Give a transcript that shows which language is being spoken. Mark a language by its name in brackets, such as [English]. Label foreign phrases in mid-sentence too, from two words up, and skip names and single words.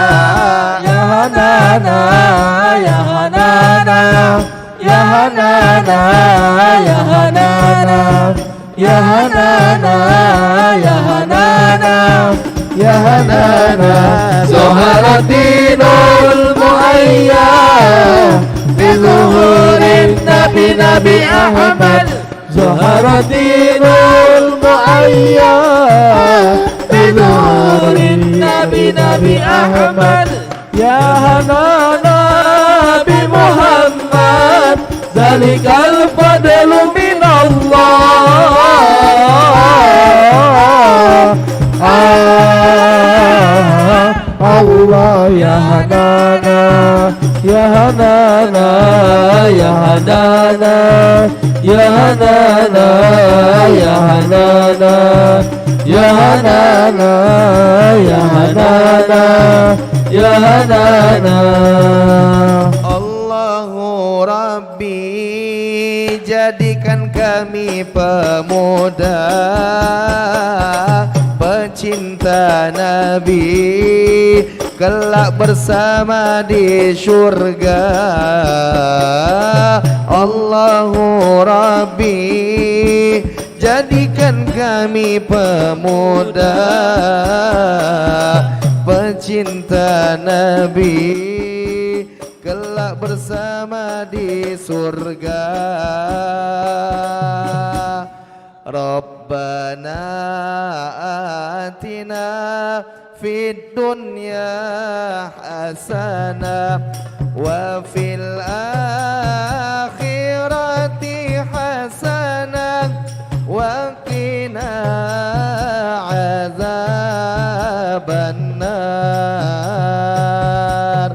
[Arabic] يا حنانة يا حنانة يا حنانة يا حنانة يا حنانة يا حنانة يا حنانة. ظهر الدين المؤيد بظهور النبي أحمد. ظهر الدين المؤيد بظهور النبي أحمد. يا حنانة بمحمد ذلك الفضل من الله. الله يا حنانة يا حنانة يا حنانة يا حنانة يا حنانة يا حنانة يا حنانة يا حنانة. الله ربي, [Indonesian] jadikan kami pemuda pecinta Nabi, kelak bersama di surga. [Arabic] الله ربي, [Indonesian] jadikan kami pemuda pecinta Nabi, kelak bersama di surga. [Arabic] ربنا آتنا في الدنيا حسنة وفي الآخرة حسنة وقنا عذاب النار.